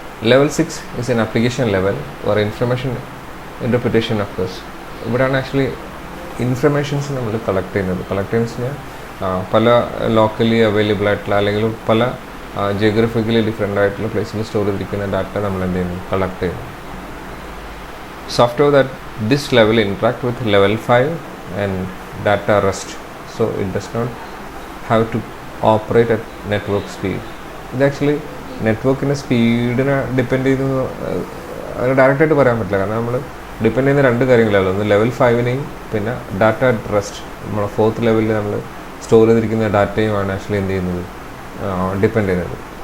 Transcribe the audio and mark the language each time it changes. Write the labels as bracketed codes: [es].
[en] Level 6 is an application level or information interpretation occurs. [ml] ഇവിടെയാണ് actually informations നമ്മൾ collect ചെയ്യുന്നതിന് പല ലോക്കലി അവൈലബിൾ ആയിട്ടുള്ള അല്ലെങ്കിൽ പല ജിയോഗ്രഫിക്കലി ഡിഫറെൻ്റ് ആയിട്ടുള്ള പ്ലേസിൽ സ്റ്റോർ ചെയ്തിരിക്കുന്ന ഡാറ്റ നമ്മൾ എന്ത് ചെയ്യുന്നു, കളക്ട് ചെയ്യുന്നു. [en] Software that this level interact with level 5 and data rest, so it does not have to operate at network speed. [ml] ഇത് ആക്ച്വലി നെറ്റ്വർക്കിൻ്റെ സ്പീഡിനെ ഡിപ്പെൻഡ് ചെയ്ത് ഡയറക്റ്റായിട്ട് പറയാൻ പറ്റില്ല. കാരണം നമ്മൾ ഡിപ്പെൻഡ് ചെയ്യുന്ന രണ്ട് കാര്യങ്ങളാണ്. ഒന്ന് ലെവൽ 5നെയും പിന്നെ ഡാറ്റ അറ്റ് റെസ്റ്റ്, നമ്മുടെ 4th ലെവലിൽ നമ്മൾ സ്റ്റോർ ചെയ്തിരിക്കുന്ന ഡാറ്റയുമാണ് ആക്ച്വലി എന്ത് ചെയ്യുന്നത്, ഡിപ്പെൻഡ് ചെയ്യുന്നത്.